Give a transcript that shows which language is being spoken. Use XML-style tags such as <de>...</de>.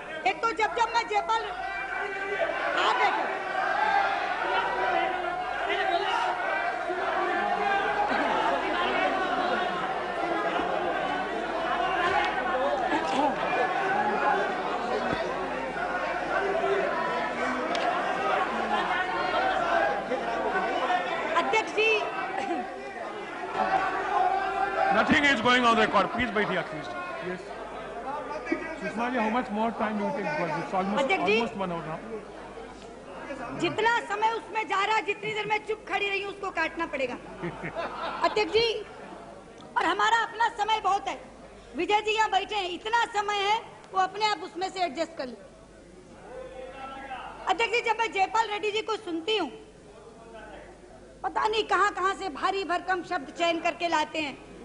<hi>एक तो जब मैं जयपाल आ बैठे, अध्यक्ष जी,</hi> <en>Nothing is going on record. Please wait here, please. Yes. Sushma ji, how much more time do you take? Because it's almost 1 hour now.</en> <hi>जितना समय उसमें जा रहा, जितनी देर मैं चुप खड़ी रही हूँ उसको काटना पड़ेगा। अध्यक्ष जी, और हमारा अपना समय बहुत है। विजय जी यहाँ बैठे हैं, इतना समय है वो अपने आप उसमें से एडजस्ट कर ले। अध्यक्ष जी, जब मैं जयपाल रेड्डी जी को सुनती हूँ, पता नहीं कहाँ से भारी भरकम शब्द चयन करके लाते हैं।</hi>